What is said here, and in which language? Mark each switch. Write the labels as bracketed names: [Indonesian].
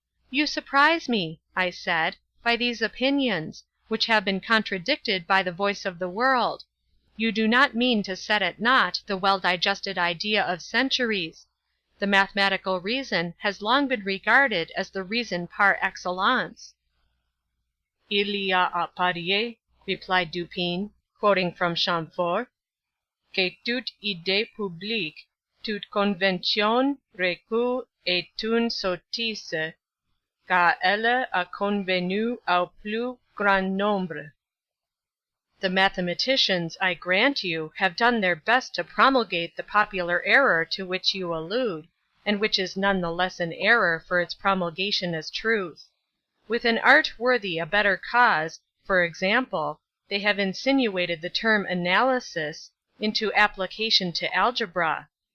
[English] You surprise me, I said, by these opinions, which have been contradicted by the voice of the world. You do not mean to set at naught the well-digested idea of centuries. The mathematical reason has long been regarded as the reason par excellence. [French] Il y a à parier, [English] replied Dupin, quoting from Chamfort, [French] que toute idée publique, toute convention, recul est une sottise, car elle a convenu au plus grand nombre. [English] The mathematicians, I grant you, have done their best to promulgate the popular error to which you allude, and which is none the less an error for its promulgation as truth. With an art worthy a better cause, for example, they have insinuated the term analysis into application to algebra.